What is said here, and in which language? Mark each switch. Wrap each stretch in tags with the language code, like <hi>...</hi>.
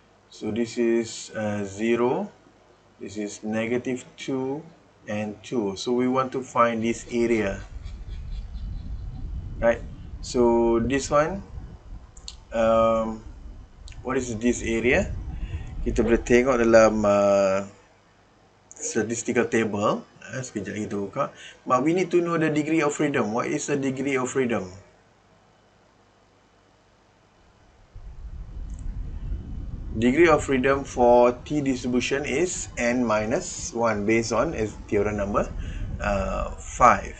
<en>So this is 0, this is negative 2 and 2. So we want to find this area, right? So this one, what is this area?</en> <ms>Kita boleh tengok dalam statistical table. Sekejap kita buka.</ms> <en>But we need to know the degree of freedom. What is the degree of freedom? Degree of freedom for t distribution is n minus 1 based on theorem number 5.</en>